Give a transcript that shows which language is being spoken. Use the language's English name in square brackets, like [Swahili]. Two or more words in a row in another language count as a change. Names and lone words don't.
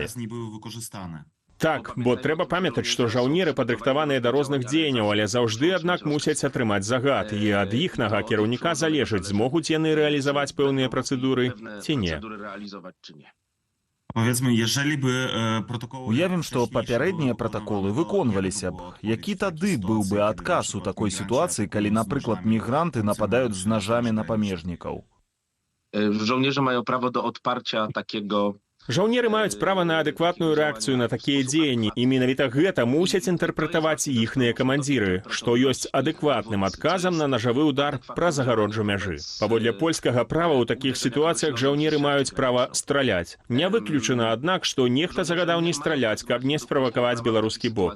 [Belarusian] Так, бо трэба памятаць, што жаўнеры падрыхтаваныя да розных дзеянняў, але заўжды, аднак, мусяць атрымаць загад, і ад іхнага кіраўніка залежыць, змогуць яны рэалізаваць пэўныя працэдуры ці не. Уявім, што папярэднія пратаколы выконваліся б. Які тады быў бы адказ у такой сітуацыі, калі, напрыклад, мігранты нападаюць з нажамі на памежнікаў? [Polish] Żołnierze mają prawo do odparcia takiego... [Belarusian] Жаўнеры маюць права на адэкватную рэакцыю на такія дзеянні, і менавіта гэта мусяць інтэрпрэтаваць іхныя камандзіры, што ёсць адэкватным адказам на нажавы ўдар праз агароджу мяжы. Паводле польскага права ў такіх сітуацыях жаўнеры маюць права страляць. Не выключана, аднак, што нехта загадаў не страляць, каб не справакаваць беларускі бок.